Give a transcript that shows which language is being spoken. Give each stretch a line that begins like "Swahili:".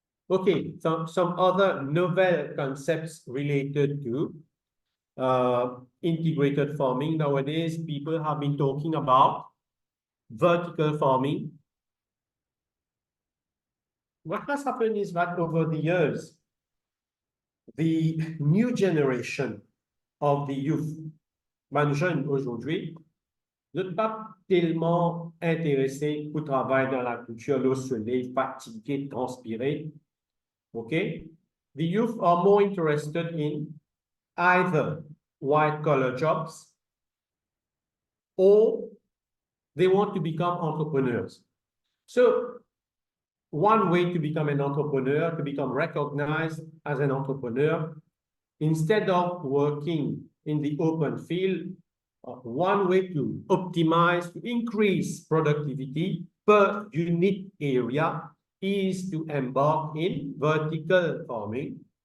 English: Okay, some other novel concepts related to integrated farming. Nowadays, people have been talking about vertical farming. What has happened is that over the years, the new generation of the youth,
French: ben jeunes aujourd'hui, ne sont pas tellement intéressés au travail dans la culture, le soleil, fatigué, transpiré.
English: Okay? The youth are more interested in either white-collar jobs or they want to become entrepreneurs. So one way to become an entrepreneur, to become recognized as an entrepreneur, instead of working in the open field, one way to optimize, to increase productivity per unit area is to embark in vertical farming.